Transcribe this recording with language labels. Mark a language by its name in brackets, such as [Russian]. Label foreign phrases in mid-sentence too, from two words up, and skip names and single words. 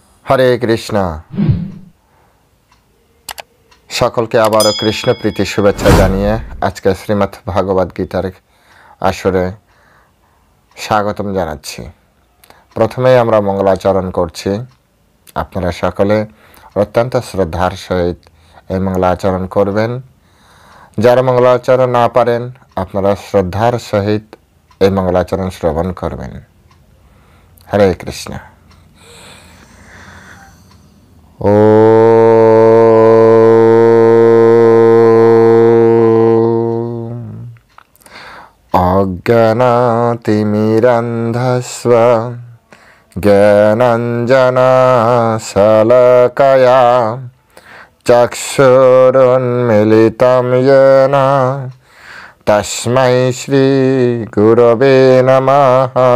[Bangla] হরে কৃষ্ণা। সকলকে আবারও কৃষ্ণ প্রীতি শুভেচ্ছা জানিয়ে আজকে শ্রীমদ্ ভাগবত গীতার আসরে স্বাগতম জানাচ্ছি। प्रथमेই আমরা मंगलाचरण করছি। আপনারা সকলে অত্যন্ত শ্রদ্ধার সহিত এই मंगलाचरण করবেন। যারা मंगलाचरण না পারেন আপনারা শ্রদ্ধার সহিত এই मंगलाचरण শ্রবণ করবেন। हरे कृष्ण। [Sanskrit] ओ अज्ञानातिमिरन्धस्व ज्ञानाञ्जनशलाकया चक्षुरुन्मीलितं येन तस्मै श्रीगुरवे नमः।